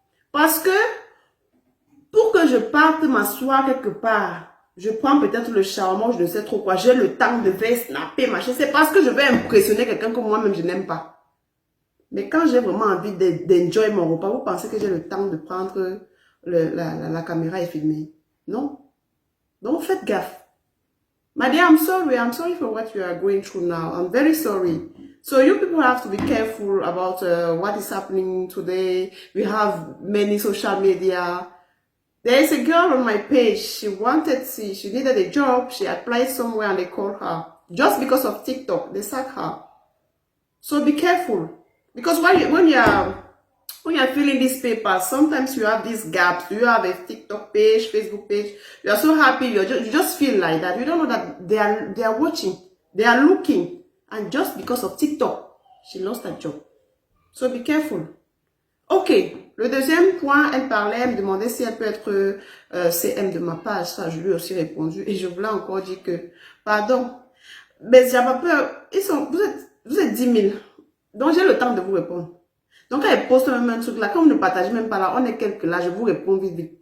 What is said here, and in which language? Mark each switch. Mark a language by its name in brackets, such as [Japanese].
[French] Parce que pour que je parte m'asseoir quelque part, je prends peut-être le charbon, je ne sais trop quoi, j'ai le temps de faire snapper, machin. C'est parce que je vais impressionner quelqu'un que moi-même je n'aime pas. Mais quand j'ai vraiment envie d'enjoy mon repas, vous pensez que j'ai le temps de prendre la caméra et filmer? Non. Donc faites gaffe. [English] My dear, I'm sorry. I'm sorry for what you are going through now. I'm very sorry. So you people have to be careful about what is happening today. We have many social media. There is a girl on my page. She needed a job. She applied somewhere and they called her. Just because of TikTok, they sacked her. So be careful. Because when you're filling these papers, sometimes you have these gaps. You have a TikTok page, Facebook page. You are so happy. You just feel like that. You don't know that they are watching. They are looking. And just because of TikTok, she lost her job. So be careful. Ok. [French] Le deuxième point, elle me demandait si elle peut être CM de ma page. Ça, je lui ai aussi répondu. Et je voulais encore dire que, pardon, mais j'avais peur. Vous êtes 10 000. Donc, j'ai le temps de vous répondre. Donc, quand elle poste même un truc là, quand vous ne partagez même pas là, on est quelques là, je vous réponds vite, vite.